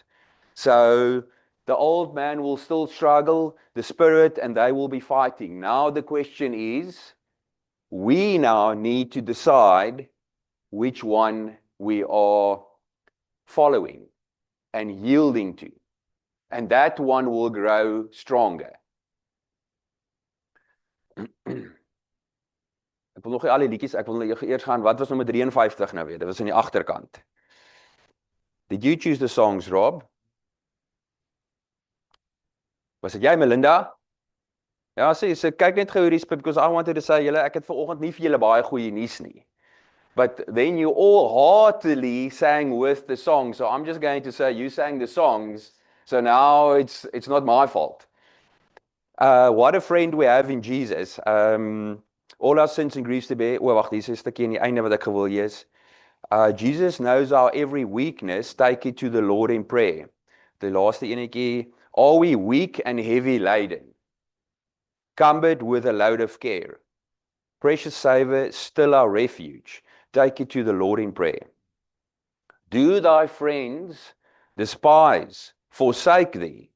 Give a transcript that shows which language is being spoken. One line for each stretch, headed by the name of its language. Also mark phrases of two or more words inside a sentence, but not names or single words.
English: So the old man will still struggle, the spirit, and they will be fighting. Now the question is, we now need to decide which one we are following and yielding to. And that one will grow stronger.
Afrikaans: Ek wil nog nie al die liedjies, ek wil eers gaan, wat was nommer 53 nou weer? Dit was aan die agterkant.
English: Did you choose the songs, Rob?
Afrikaans: Was dit jy, Melinda? Ja, sê, kyk net gou hierdie spit,
English: because I wanted to say,
Afrikaans: julle, ek het vanoggend nie vir julle baie goeie nuus nie.
English: But then you all heartily sang with the song. So I'm just going to say, you sang the songs, so now it's not my fault. What a friend we have in Jesus. All our sins and griefs to bear.
Afrikaans: Wag, dis is 'n stukkie in die einde wat ek gewil lees.
English: Jesus knows our every weakness. Take it to the Lord in prayer.
Afrikaans: Die laaste enetjie.
English: Are we weak and heavy laden, cumbered with a load of care? Precious Saviour, still our refuge. Take it to the Lord in prayer. Do thy friends despise, forsake thee?